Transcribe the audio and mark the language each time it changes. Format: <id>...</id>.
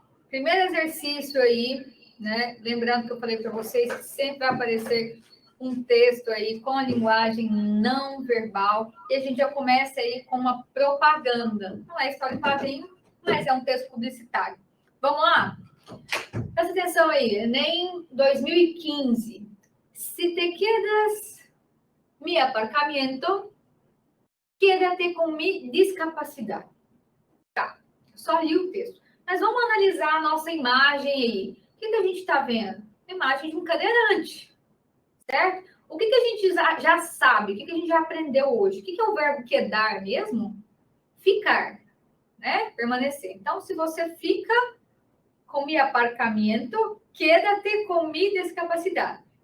<pt>Primeiro exercício aí, né? Lembrando que eu falei para vocês que sempre vai aparecer um texto aí com a linguagem não verbal. E a gente já começa aí com uma propaganda. Não é história em quadrinho, mas é um texto publicitário. Vamos lá? Presta atenção aí. Enem 2015.</pt> <es>Se te quedas mi aparcamiento, quédate com mi discapacidade.</es> <pt>Tá, só li o texto. Mas vamos analisar a nossa imagem aí. O que a gente está vendo? A imagem de um cadeirante, certo? O que a gente já sabe? O que a gente já aprendeu hoje? O que é o verbo quedar mesmo? Ficar, né? Permanecer. Então, se você fica com</pt> <es>mi aparcamiento, quédate com mi discapacidade.</es>